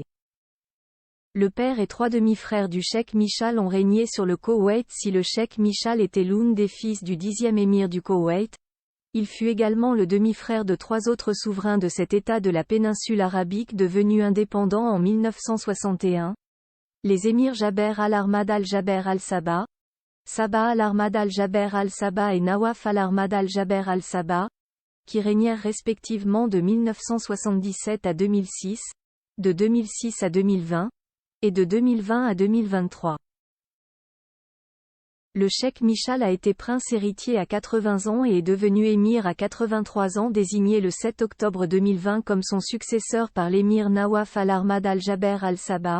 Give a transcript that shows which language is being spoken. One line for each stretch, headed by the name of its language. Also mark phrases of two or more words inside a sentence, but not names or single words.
French: Le père et 3 demi-frères du cheikh Michal ont régné sur le Koweït. Si le cheikh Michal était l'un des fils du 10e émir du Koweït, il fut également le demi-frère de 3 autres souverains de cet État de la péninsule arabique devenu indépendant en 1961, les émirs Jaber Al-Ahmad Al-Jaber Al-Sabah, Sabah Al-Ahmad Al-Jaber Al-Sabah et Nawaf Al-Ahmad Al-Jaber Al-Sabah, qui régnèrent respectivement de 1977 à 2006, de 2006 à 2020, et de 2020 à 2023. Le cheikh Michal a été prince héritier à 80 ans et est devenu émir à 83 ans, désigné le 7 octobre 2020 comme son successeur par l'émir Nawaf Al-Ahmad Al-Jaber Al-Sabah.